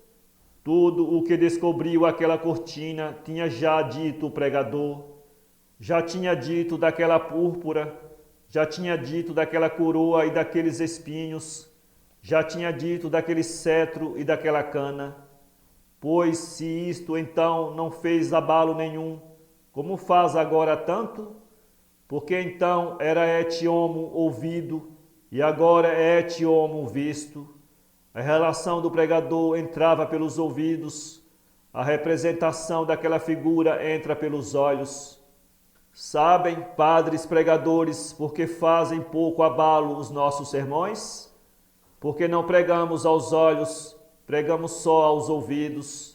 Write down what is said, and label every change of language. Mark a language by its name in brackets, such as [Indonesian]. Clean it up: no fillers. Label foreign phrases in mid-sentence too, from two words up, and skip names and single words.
[Portuguese] Tudo o que descobriu aquela cortina tinha já dito o pregador, já tinha dito daquela púrpura, já tinha dito daquela coroa e daqueles espinhos, já tinha dito daquele cetro e daquela cana. Pois se isto então não fez abalo nenhum, como faz agora tanto? Porque então era [Latin] et homo [Portuguese] ouvido e agora é [Latin] et homo [Portuguese] visto. A relação do pregador entrava pelos ouvidos, a representação daquela figura entra pelos olhos. Sabem, padres pregadores, por que fazem pouco abalo os nossos sermões? Porque não pregamos aos olhos, pregamos só aos ouvidos.